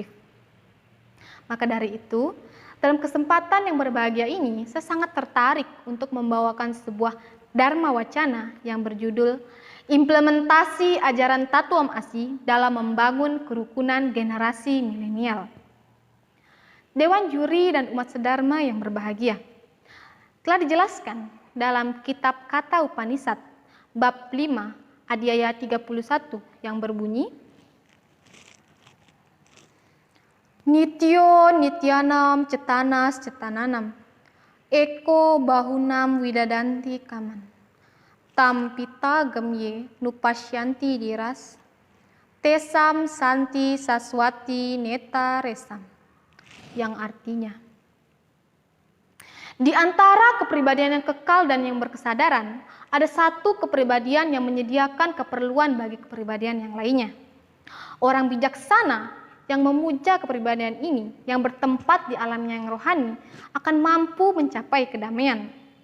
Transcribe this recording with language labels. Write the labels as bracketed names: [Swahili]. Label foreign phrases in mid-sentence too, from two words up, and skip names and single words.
[Indonesian] Maka dari itu, dalam kesempatan yang berbahagia ini, saya sangat tertarik untuk membawakan sebuah Dharma Wacana yang berjudul Implementasi Ajaran Tatuam Asi dalam Membangun Kerukunan Generasi Milenial. Dewan Juri dan umat sedharma yang berbahagia, telah dijelaskan dalam kitab Kata Upanishad bab 5 adhyaya 31 yang berbunyi [Sanskrit] Nityo nityanam cetanas cetananam eko bahunam widadanti kaman tam pita gemye nupasyanti diras tesam santi saswati neta resam, [Indonesian] yang artinya di antara kepribadian yang kekal dan yang berkesadaran, ada satu kepribadian yang menyediakan keperluan bagi kepribadian yang lainnya. Orang bijaksana yang memuja kepribadian ini, yang bertempat di alam yang rohani, akan mampu mencapai kedamaian.